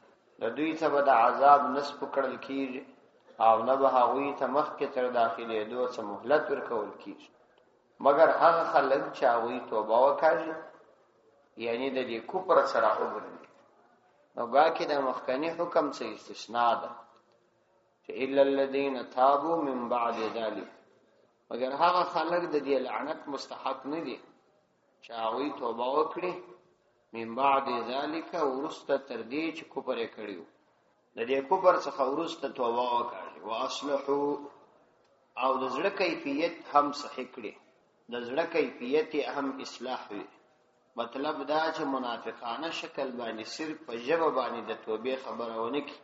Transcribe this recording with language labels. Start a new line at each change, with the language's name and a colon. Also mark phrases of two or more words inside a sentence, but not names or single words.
Pashto: د دوی ته به د عذاب نسب کړل کیږي او نه به هغوی ته مخکې تر داخلي دوه څه مهلت ورکول کیږي، مگر هغه خلک چې هغوی توبه وکړي، یعنی د دې کفر سره وګرځي. نو باقي د مخکنی حکم څخه استثناء ده چې
Arabic: الا الذين تابوا من بعد ذلك،
Pashto: مگر هغه خلک د دې لعنت مستحق نه دي چې هغوی توبه وکړي
Arabic: من بعد ذلك
Pashto: ورسته تر دې چې کفر کړیو، د دې کفر څخه ورسته توبه وکړي واصلحوا او د زړه کیفیت هم صحیح کړي، د زړه کیفیت هم اصلاح وي. مطلب دا چې منافقانه شکل باندې صرف په ژبه باندې د توبې خبره ونه کړي.